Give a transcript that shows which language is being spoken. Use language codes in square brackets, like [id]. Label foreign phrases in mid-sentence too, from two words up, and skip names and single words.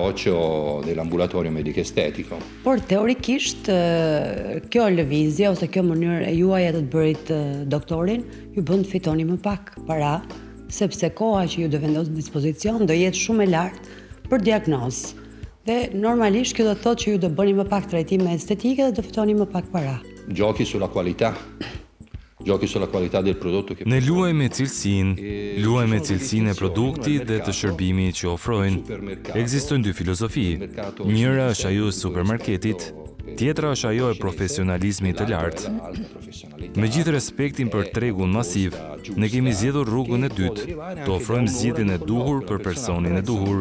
[sq] Por teorikisht, kjo lëvizje ose kjo mënyrë e juaj të bërit doktorin ju bën të fitoni më pak para, sepse koha që ju do vendos në dispozicion do jetë shumë e lartë për diagnozë. Dhe normalisht kjo do të thotë që ju do bëni më pak trajtime estetike dhe do fitoni më pak para. [it] Giochi sulla qualità. Giochi sulla qualità del prodotto che [sq] Ne luajmë me cilësinë e produktit dhe të shërbimit që ofrojnë. Ekzistojnë dy filozofi. Njëra është ajo e supermarketit, tjetra është ajo e profesionalizmit të lartë. Me gjithë respektin për tregun masiv, ne kemi zgjedhur rrugën e dytë, të ofrojmë zgjidhjen e duhur për personin e duhur.